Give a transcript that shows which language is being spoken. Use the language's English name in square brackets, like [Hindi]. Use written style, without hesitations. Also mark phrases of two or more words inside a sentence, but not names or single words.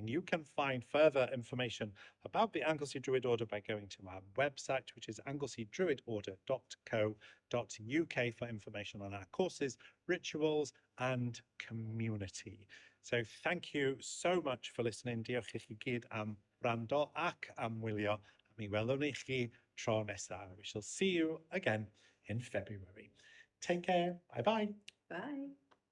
[English] You can find further information about the Anglesey Druid Order by going to our website, which is angleseydruidorder.co.uk, for information on our courses, rituals and community. So thank you so much for listening. [Welsh] Diolch i chi gyd am wrando ac am wylio. Mi welwn i chi tro nesa. [English] We shall see you again in February. Take care. Bye-bye. Bye.